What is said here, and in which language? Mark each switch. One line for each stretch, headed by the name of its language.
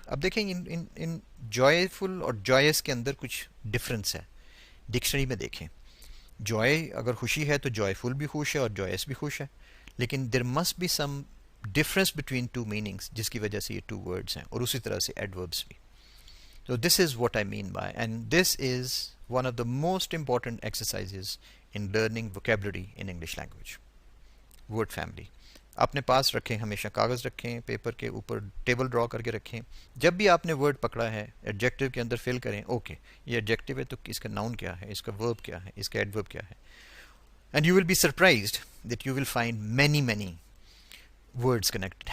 Urdu: اب دیکھیں ان جوائے فل اور جوائس کے اندر کچھ ڈفرینس ہے. ڈکشنری میں دیکھیں، جوائے اگر خوشی ہے تو جوائے فل بھی خوش ہے اور جوائس بھی خوش ہے، لیکن
English: there must be some difference between two meanings
Urdu: جس کی وجہ سے یہ 2 ورڈس ہیں، اور اسی طرح سے ایڈوربس بھی.
English: So this is what I mean by, and this is one of the most important exercises in learning vocabulary in English language. Word family.
Urdu: اپنے پاس رکھیں، ہمیشہ کاغذ رکھیں، پیپر کے اوپر ٹیبل ڈرا کر کے رکھیں. جب بھی آپ نے ورڈ پکڑا ہے ایڈجیکٹو کے اندر فل کریں، اوکے یہ ایڈجیکٹو ہے تو اس کا ناؤن کیا ہے، اس کا ورب کیا ہے، اس کا ایڈورب کیا ہے.
English: And you will be surprised that you will find many words connected.